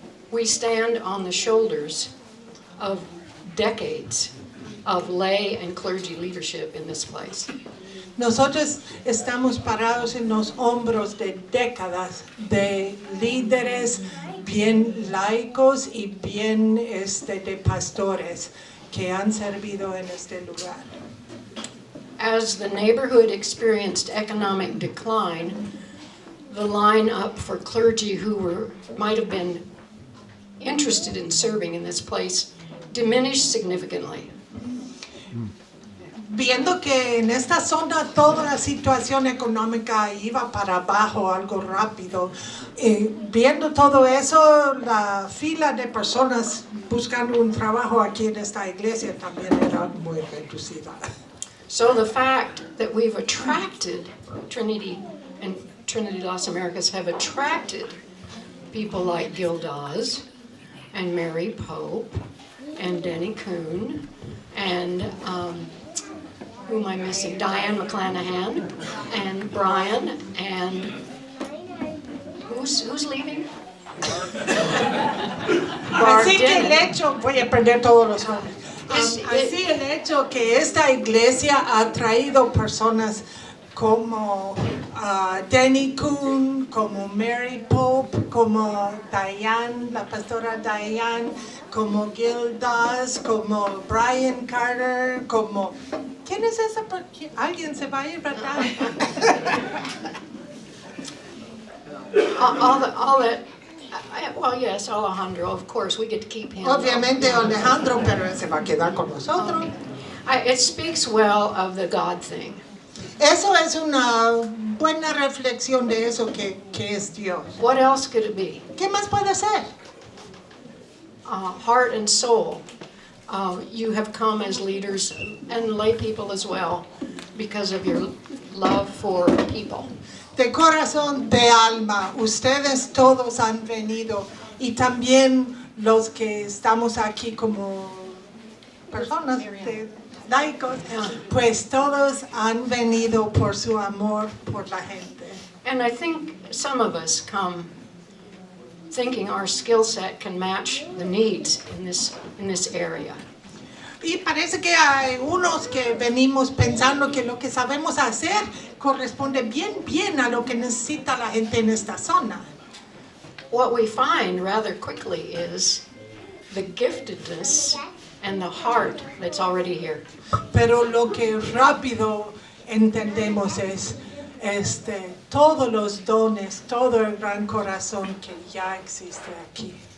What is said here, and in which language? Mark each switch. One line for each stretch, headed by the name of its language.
English: We stand on the shoulders of decades of lay and clergy leadership in this place.
Spanish: Nosotros estamos parados en los hombros de décadas de líderes bien laicos y bien de pastores que han servido en este lugar.
English: As the neighborhood experienced economic decline, the line up for clergy who might have been interested in serving in this place diminished significantly.
Spanish: Viendo que en esta zona toda la situación económica iba para abajo algo rápido, viendo todo eso, la fila de personas buscando un trabajo aquí en esta iglesia también era muy reducida.
English: So the fact that we've attracted Trinity and Trinity Las Americas have attracted people like Gil Dawes and Mary Pope and Denny Kuhn and who am I missing? Diane McClanahan and Brian and who's leaving? Barb
Spanish: Así que el
English: Dinnen.
Spanish: hecho, voy a perder todos los nombres. Es- Así el hecho que esta iglesia ha traído personas como Denny Kuhn, como Mary Pope, como Diane, la pastora Diane, como Gil Dawes, como Brian Carter, como... ¿Quién es esa? ¿Alguien se va a ir, verdad?
English: all that, well, yes, Alejandro, of course, we get to keep him.
Spanish: Obviamente Alejandro, pero él se va a quedar con nosotros.
English: It speaks well of the God thing.
Spanish: Eso es una buena reflexión de eso que es Dios.
English: What else could it be?
Spanish: ¿Qué más puede ser?
English: Heart and soul. You have come as leaders and lay people as well because of your love for people.
Spanish: De corazón, de alma, ustedes todos han venido y también los que estamos aquí como personas de laicos, pues todos han venido por su amor por la gente.
English: And I think some of us come thinking our skill set can match the needs in this area.
Spanish: Y parece que hay unos que venimos pensando que lo que sabemos hacer corresponde bien a lo que necesita la gente en esta zona.
English: What we find rather quickly is the giftedness and the heart that's already here.
Spanish: Pero lo que rápido entendemos es todos los dones, todo el gran corazón que ya existe aquí.